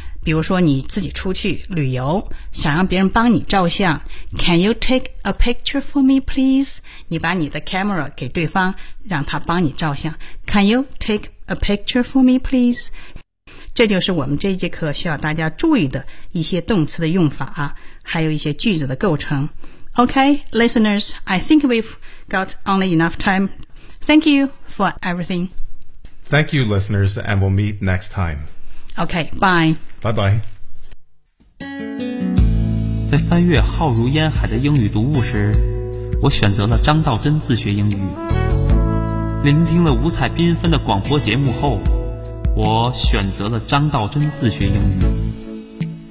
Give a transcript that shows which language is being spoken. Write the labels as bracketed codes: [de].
[zh] 比如说你自己出去旅游想让别人帮你照相， [en] Can you take a picture for me please？ [zh] 你把你的 camera 给对方让他帮你照相， [en] Can you take a picture for me please？ [zh] 这就是我们这一节课需要大家注意的一些动词的用法啊，还有一些句子的构成。 [en] OK, listeners, I think we've got only enough time. Thank you for everything. Thank you, listeners, and we'll meet next time. OK, bye. Bye-bye. [zh] 在翻阅浩如烟海的英语读物时，我选择了张道真自学英语。聆听了五彩缤纷的广播节目后，我选择了张道真自学英语。